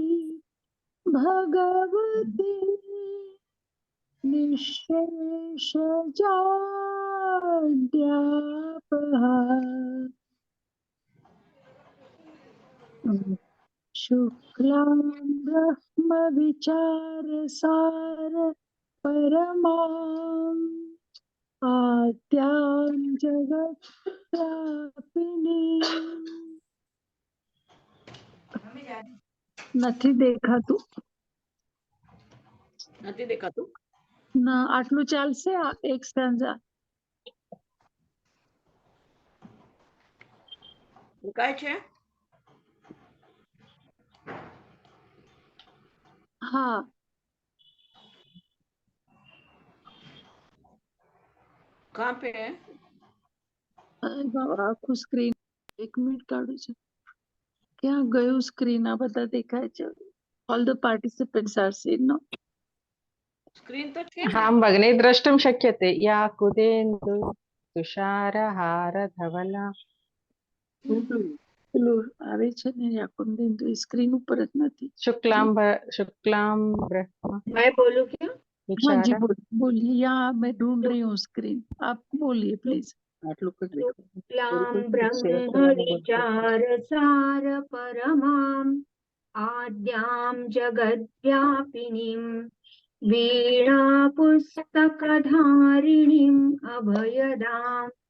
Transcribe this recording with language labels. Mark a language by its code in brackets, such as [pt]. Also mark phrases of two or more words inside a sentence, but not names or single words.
[sa] भगवती निःशेषजाड्यापहा शुक्लां ब्रह्मविचारसार परमां आद्यां जगत्प्रापिनीं। [gu] નથી દેખાતું। નથી દેખાતું? ના, આટલું ચાલશે? એક સ્ટાન્ઝા દેખાય છે? હા। [hi] कहाँ पे है? [gu] અરે બાબા, આખું સ્ક્રીન એક મિનિટ કાઢું છું। ક્યાં ગયું સ્ક્રીન? આ બધા દેખાય છે। [en] all the participants are seen now. [hi] स्क्रीन तो [gu] છે ને? [sa] हाँ भगिनी द्रष्टुं शक्यते या कुदेन्दु तुषारहारधवला [gu] પેલું આવે છે ને યાકુંદેન્દુ, એ સ્ક્રીન ઉપર જ નથી। [sa] शुक्लां ब्रह्म [hi] मैं बोलूँ क्या? हाँ जी, [sa] विचार [hi] बोलिए। यहाँ मैं ढूंढ रही हूँ स्क्रीन, आप बोलिए प्लीज। [sa] शुक्लां ब्रह्मविचारसार परमाम् आद्यां जगद्व्यापिनीं वीणापुस्तकधारिणीम् अभयदां